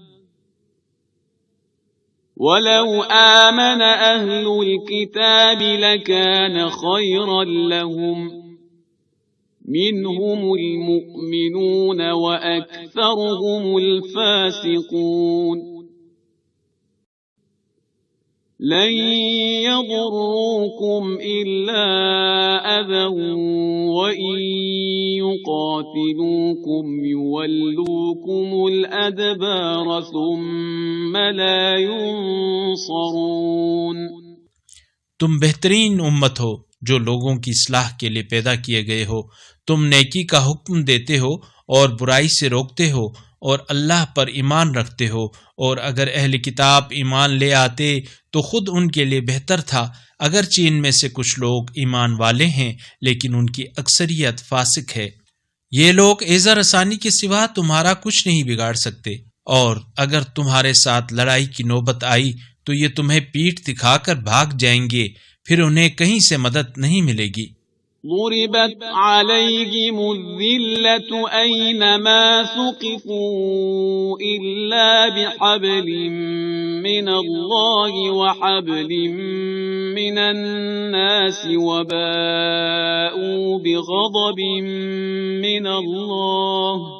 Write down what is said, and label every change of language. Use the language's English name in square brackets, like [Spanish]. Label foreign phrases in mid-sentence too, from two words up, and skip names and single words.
[Arabic] ولو آمن أهل الكتاب لكان خيرا لهم منهم المؤمنون وأكثرهم الفاسقون لن يضروكم إلا أذى وإن يقاتلوكم يولوكم الأدبار ثم لا ينصرون. [Urdu] تم بہترین امت ہو جو لوگوں کی اصلاح کے لیے پیدا کیے گئے ہو. تم نیکی کا حکم دیتے ہو اور برائی سے روکتے ہو اور اللہ پر ایمان رکھتے ہو، اور اگر اہل کتاب ایمان لے آتے تو خود ان کے لیے بہتر تھا، اگرچہ ان میں سے کچھ لوگ ایمان والے ہیں لیکن ان کی اکثریت فاسق ہے. یہ لوگ ایذا رسانی کے سوا تمہارا کچھ نہیں بگاڑ سکتے، اور اگر تمہارے ساتھ لڑائی کی نوبت آئی تو یہ تمہیں پیٹھ دکھا کر بھاگ جائیں گے، پھر انہیں کہیں سے مدد نہیں ملے گی. [Arabic] ضربت عليهم الذلة أينما ثقفوا إلا بحبل من الله وحبل من الناس وباءوا بغضب من الله